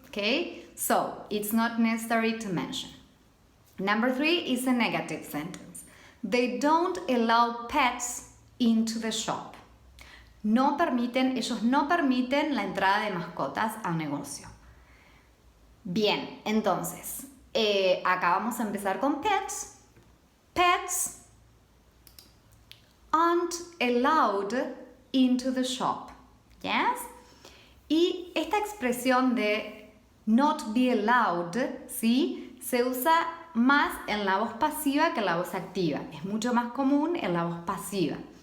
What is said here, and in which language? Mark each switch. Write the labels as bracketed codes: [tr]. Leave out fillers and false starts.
[en] Okay, so it's not necessary to mention. Number 3 is a negative sentence. They don't allow pets into the shop. [es] Ellos no permiten la entrada de mascotas al negocio. Bien, entonces, acá vamos a empezar con pets. [en] Pets aren't allowed into the shop. Yes? [es] Y esta expresión de [en] not be allowed, [es] ¿sí? Se usa más en la voz pasiva que en la voz activa. Es mucho más común en la voz pasiva.